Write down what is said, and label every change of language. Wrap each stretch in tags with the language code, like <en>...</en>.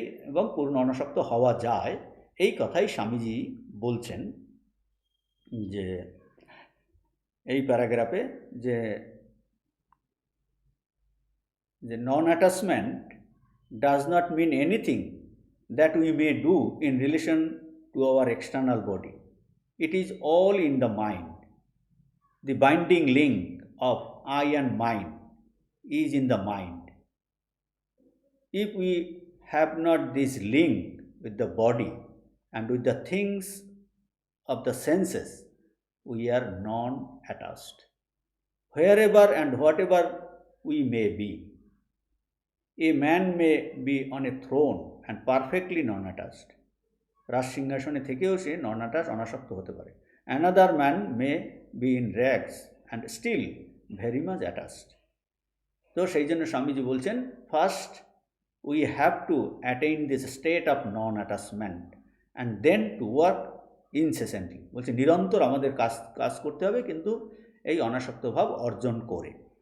<bn>এবং পূর্ণ অনাসক্ত হওয়া যায়, এই কথাই স্বামীজি বলছেন যে এই প্যারাগ্রাফে, যে</bn> <en>Non attachment does not mean anything that we may do in relation to our external body. It is all in the mind. The binding link of I and mind is in the mind. If we have not this link with the body and with the things of the senses, we are non-attached. Wherever and whatever we may be, a man may be on a throne and perfectly non-attached.</en> <bn>রাজ সিংহাসনে থেকেও সে নন attach, অনাসক্ত হতে পারে।</bn> <en>Another man may be in rags and still very much attached.</en> <bn>তো সেই জন্য স্বামীজি বলছেন,</bn> <en>First we have to attain this state of non attachment and then to work incessantly.</en> <bn>বলছে নিরন্তর আমাদের কাজ করতে হবে, কিন্তু এই অনাসক্ত ভাব অর্জন করে।</bn>